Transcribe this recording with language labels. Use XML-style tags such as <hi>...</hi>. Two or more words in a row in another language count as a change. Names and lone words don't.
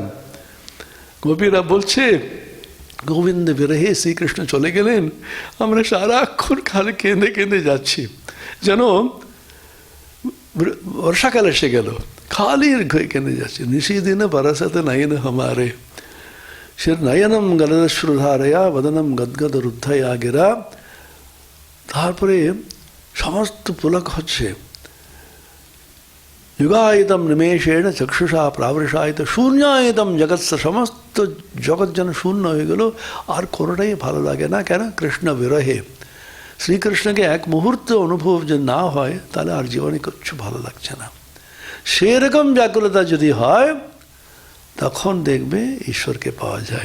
<bn>গোপীরা বলছে গোবিন্দ বিরহে শ্রীকৃষ্ণ চলে গেলেন, আমরা সারাক্ষণ খালি কেঁদে কেঁদে যাচ্ছি, যেন বর্ষাকাল এসে গেল, খালি কেঁদে যাচ্ছে।</bn> <hi>निशिदिने बरसते नयन हमारे,</hi> <sa>সে नयनं गलदश्रुधारया वदनं गद्गद रुद्धया गिरा।</sa> <bn>তারপরে সমস্ত পুলক হচ্ছে।</bn> <sa>युगायतम निमेषेण चक्षुषा प्रावृषायित शून्यायतम जगৎ,</sa> <bn>সমস্ত জগৎ যেন শূন্য হয়ে গেল, আর কোনোটাই ভালো লাগে না। কেন? কৃষ্ণ বিরহে। শ্রীকৃষ্ণকে এক মুহূর্ত অনুভব যদি না হয় তাহলে আর জীবনে কিচ্ছু ভালো লাগছে না। সেরকম ব্যাকুলতা যদি হয় তখন দেখবে ঈশ্বরকে পাওয়া যায়।</bn>